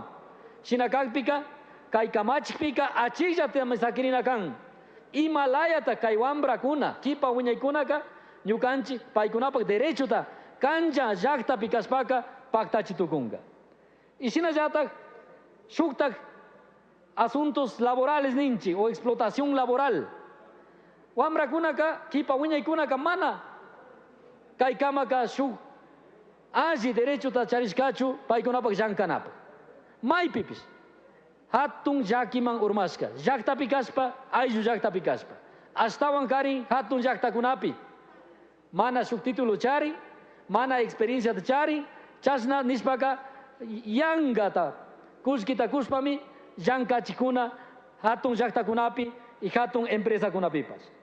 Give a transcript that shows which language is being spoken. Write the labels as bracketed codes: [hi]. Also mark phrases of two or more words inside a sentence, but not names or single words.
[qu] Shinakakpika kay kamachikpika achikllami sakirina kan imalayata kay wambrakuna kipa wiñaykunaka ñukanchik paykunapak derechota kancha llaqtapi kashpaka paktachitukunka. Y shinallatak shuktak [es] asuntos laborales [qu] ninchi [es] o explotación laboral [qu] wambrakunaka kipa wiñaykunaka mana kay kamaka shuk alli derechota charishkachu paykunapak llankanapak. Maypipis hatun llakiman urmashka llaqtapi kashpa ayllu llaqtapi kashpa ashtawan karin hatun llaqtakunapi mana shuk título charin mana experiencia charin chashna nishpaka yankata kullkita kushpami llankachikuna hatun llaqtakunapi y hatun empresakunapipas.